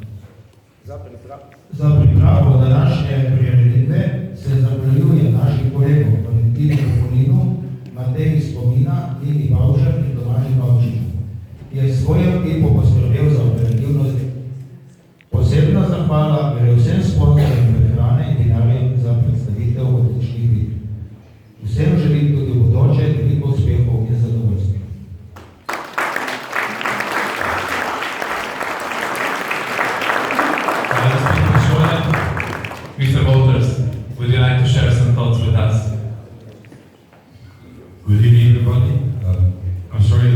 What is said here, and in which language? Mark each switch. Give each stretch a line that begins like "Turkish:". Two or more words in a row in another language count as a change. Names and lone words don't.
Slovenian: Za pripravo današnje prireditve se zahvaljujem našim kolegom Valentinu Polinu, Mateji Spomina, Nini Bavžar in Tomaži Bavčiču, ki je s svojo ekipo poskrbel za operativnost. Posebna zahvala gre vsem sponzorjem prehrane in vinarjem za predstavitev odličnih vin. Vsem želim tudi v bodoče veliko uspehov in zadovoljstva.
English: Mr. Walters, would you like to share some thoughts with us? Good evening, everybody. I'm